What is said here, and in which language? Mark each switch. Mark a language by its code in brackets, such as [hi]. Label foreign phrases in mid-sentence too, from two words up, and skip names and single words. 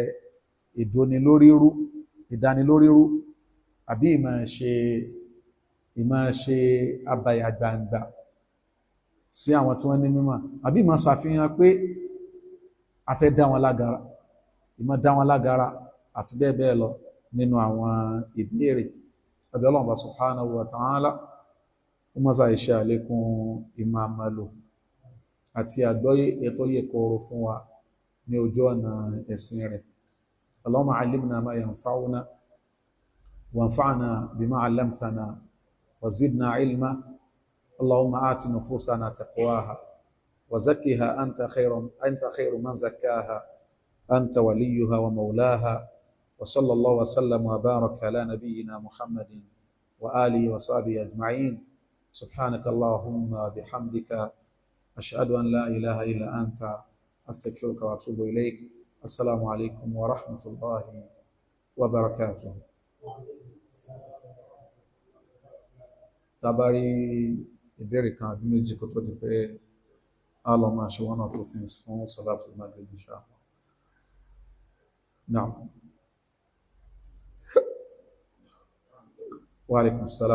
[yo] ìdánilórírú àbí ìmáa ṣe abàyàgbàǹgbà sí àwọn tí wọ́n ní mímọ̀ àbí ìmáa ṣàfihàn pé a fẹ́ dá wọn lágara ìmáa dá wọn lágara àti bẹ́ẹ̀ bẹ́ẹ̀ lọ nínú àwọn ìbéèrè ọ̀dọ̀ Ọlọ́run [ar] سبحانه وتعالى [yo] ó mọ́sá iṣẹ́ àlékún ìmàmàlò àti àgbọ́yé ètò yẹ kọrọ fún wa ní ojú ọ̀nà ẹ̀sìn rẹ̀ [ar] اللهم علمنا ما ينفعنا وانفعنا بما علمتنا وزدنا علما اللهم آت نفوسنا تقواها وزكها أنت خير من زكاها أنت وليها ومولاها وصلى الله وسلم وبارك على نبينا محمد وآله وصحبه أجمعين. سبحانك اللهم بحمدك أشهد أن لا إله إلا أنت أستغفرك وأتوب إليك. السلام عليكم ورحمة الله وبركاته. [yo] Tabari ìbéèrè kan àbí méjì kó tó di pé a lọ máa ṣe [en] one or two things [yo] fún Salatul Maghrib inshallah. [ar] نعم. وعليكم السلام.